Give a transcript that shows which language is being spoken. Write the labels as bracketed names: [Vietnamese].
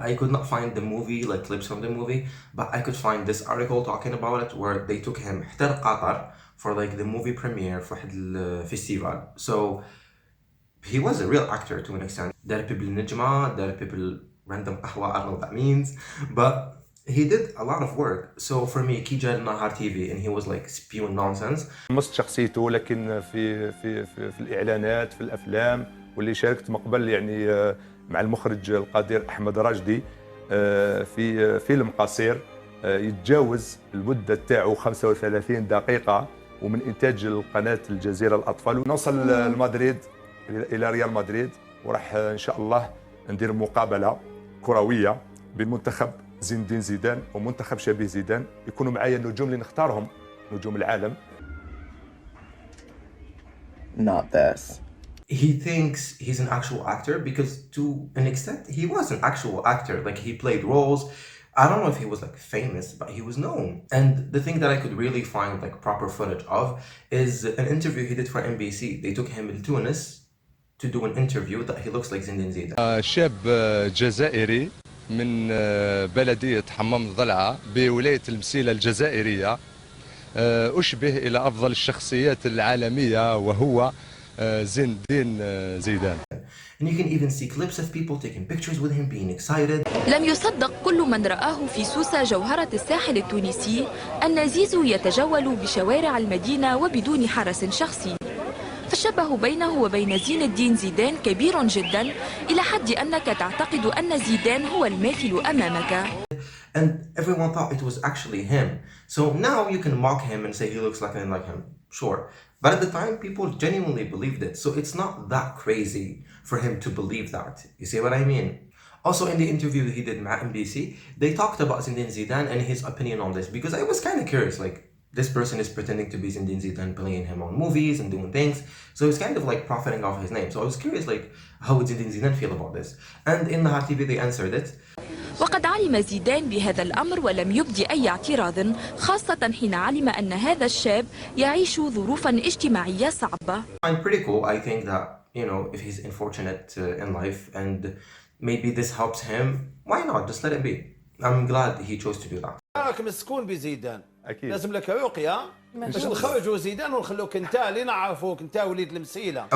[English] I could not find the movie, like clips from the movie, but I could find this article talking about it where they took him [Arabic] حتى لقطر [English] for like the movie premiere for [Arabic] واحد الفيستيفال. [English] So he was a real actor to an extent. [Arabic] دار [English] people [Arabic] نجمة, [English] دار people random [Arabic] قهوة, [English] I don't know what that means, but he did a lot of work. So for me, [Arabic] كي جا [English] Ennahar TV and he was like spewing nonsense. [Arabic] مست شخصيته لكن في الإعلانات في الأفلام، واللي شاركت مقبل يعني مع المخرج القدير أحمد راشدي في فيلم قصير يتجاوز المدة تاعو 35 دقيقة، ومن إنتاج القناة الجزيرة الأطفال. نوصل لمدريد إلى ريال مدريد، وراح إن شاء الله ندير مقابلة كروية بين منتخب زين زيدان ومنتخب شبيه زيدان. يكونوا معايا النجوم اللي نختارهم، نجوم العالم. [English] Not this. He thinks he's an actual actor because to an extent he was an actual actor. Like he played roles. I don't know if he was like famous, but he was known. And the thing that I could really find like proper footage of is an interview he did for NBC. They took him to Tunis to do an interview that he looks like Zinedine Zidane. [Arabic] شاب جزائري من بلدية حمام ضلعة بولاية المسيلة الجزائرية، أشبه إلى أفضل الشخصيات العالمية وهو زين الدين زيدان. [English] And you can even see clips of people taking pictures with him being excited. [Arabic] لم يصدق كل من رآه في سوسة جوهرة الساحل التونسي أن زيزو يتجول بشوارع المدينة وبدون حرس شخصي. فالشبه بينه وبين زين الدين زيدان كبير جدا إلى حد أنك تعتقد أن زيدان هو الماثل أمامك. [English] And everyone thought it was actually him. So now you can mock him and say he looks like him. Sure. But at the time, people genuinely believed it. So it's not that crazy for him to believe that. You see what I mean? Also, in the interview he did with NBC, they talked about Zinedine Zidane and his opinion on this, because I was kind of curious, like, this person is pretending to be Zinedine Zidane, playing him on movies and doing things. So he's kind of like profiting off his name. So I was curious, like, how would Zinedine Zidane feel about this? And in Ennahar TV, they answered it. [Arabic] وقد علم زيدان بهذا الأمر ولم يبدي أي اعتراض، خاصة حين علم أن هذا الشاب يعيش ظروفا اجتماعية صعبة. [English] I'm pretty cool. I think that, you know, if he's unfortunate in life and maybe this helps him, why not? Just let it be. I'm glad he chose to do that. [Arabic] راك مسكون بزيدان، اكيد لازم لك عقيه باش نخرجوا زيدان ونخلوك انت اللي نعرفوك انت وليد المسيله.